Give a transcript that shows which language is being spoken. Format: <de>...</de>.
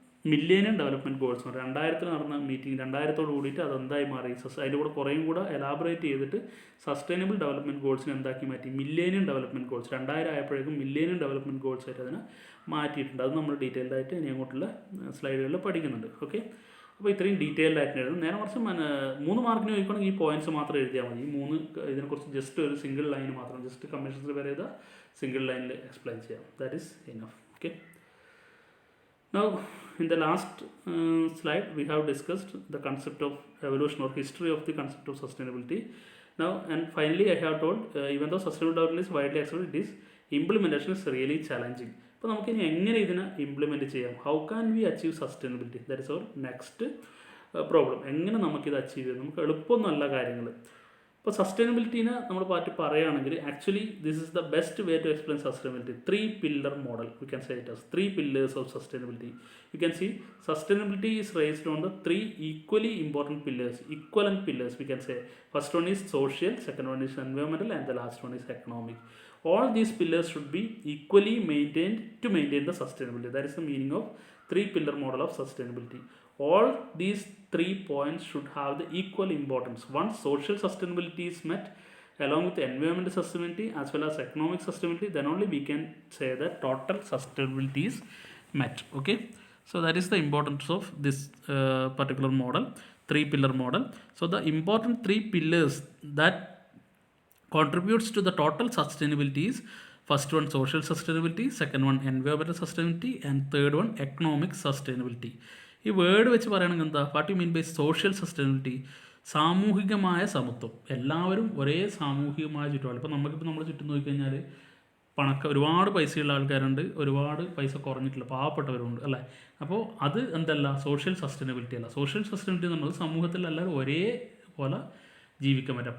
<ml>Millennium development goals എന്ന് പറയും. 2000 നടന്ന മീറ്റിംഗ് 2000 കൂടിയിട്ട് അതെന്തായി മാറി, അതിൻ്റെ കൂടെ കുറേയും കൂടെ എലാബറേറ്റ് ചെയ്തിട്ട് സസ്റ്റൈനബിൾ ഡെവലപ്മെൻറ്റ് ഗോൾസിനെ എന്താക്കി മാറ്റി, മില്ലേനിയം ഡെവലപ്മെൻറ്റ് ഗോൾസ് 2000 ആയപ്പോഴേക്കും മില്ലേനിയം ഡെവലപ്മെൻറ്റ് ഗോൾസ് ആയിട്ട് അതിനെ മാറ്റിയിട്ടുണ്ട്. അത് നമ്മൾ ഡീറ്റെയിൽഡ് ആയിട്ട് ഇനി അങ്ങോട്ടുള്ള സ്ലൈഡുകളിൽ പഠിക്കുന്നുണ്ട്. ഓക്കെ, അപ്പോൾ ഇത്രയും ഡീറ്റെയിൽഡ് ആയിട്ട് എഴുതും. നേരെ മറിച്ച് 3 മാർക്കിന് ചോദിക്കുകയാണെങ്കിൽ ഈ പോയിന്റ്സ് മാത്രം എഴുതിയാൽ മതി. ഈ 3 ഇതിനെക്കുറിച്ച് ജസ്റ്റ് ഒരു സിംഗിൾ ലൈൻ മാത്രം, ജസ്റ്റ് കമ്മീഷൻസ് വരെ ചെയ്താൽ സിംഗിൾ ലൈനിൽ എക്സ്പ്ലെയിൻ ചെയ്യാം.</ml> <en>That is enough. Okay, now in the last slide we have discussed the concept of evolution or history of the concept of sustainability. Now and finally I have told even though sustainable development is widely accepted, it is implementation is really challenging.</en> <ml>അപ്പോൾ നമുക്കിനി എങ്ങനെ ഇതിനെ implement ചെയ്യാം,</ml> <en>How can we achieve sustainability, that is our next problem.</en> <ml>എങ്ങനെ നമുക്കിത് achieve ചെയ്യാം, നമുക്ക് എളുപ്പമൊന്നുമല്ല കാര്യങ്ങൾ. ഇപ്പോൾ സസ്റ്റൈനബിലിറ്റീനെ നമ്മൾ പറയുകയാണെങ്കിൽ</ml> <en>Actually this is the best way to explain sustainability. 3 pillar model we can say it as 3 pillars of sustainability. You can see sustainability is raised on the 3 equally important pillars, equivalent pillars we can say. First one is social, second one is environmental, and the last one is economic. All these pillars should be equally maintained to maintain the sustainability. That is the meaning of 3 pillar model of sustainability. All these 3 points should have the equal importance. Once social sustainability is met along with environmental sustainability as well as economic sustainability, then only we can say that total sustainability is met. Okay, so that is the importance of this particular model, 3 pillar model. So the important 3 pillars that contributes to the total sustainability is first one social sustainability, second one environmental sustainability, and third one economic sustainability.</en> <ml>ഈ word വെച്ച് പറയുകയാണെങ്കിൽ എന്താ,</ml> <en>what you mean by social sustainability,</en> <ml>സാമൂഹികമായ സമത്വം. എല്ലാവരും ഒരേ സാമൂഹികമായ ചുറ്റുപാട്. ഇപ്പോൾ നമുക്കിപ്പോൾ നമ്മുടെ ചുറ്റും നോക്കിക്കഴിഞ്ഞാൽ ഒരുപാട് പൈസയുള്ള ആൾക്കാരുണ്ട്, ഒരുപാട് പൈസ കുറഞ്ഞിട്ടില്ല പാവപ്പെട്ടവരുണ്ട് അല്ലേ. അപ്പോൾ അത് എന്തല്ല സോഷ്യൽ സസ്റ്റൈനബിലിറ്റി അല്ല. സോഷ്യൽ സസ്റ്റൈനബിലിറ്റി എന്ന് പറയുന്നത് സമൂഹത്തിൽ എല്ലാവരും ഒരേപോലെ ജീവിക്കാൻ പറ്റുക.</ml>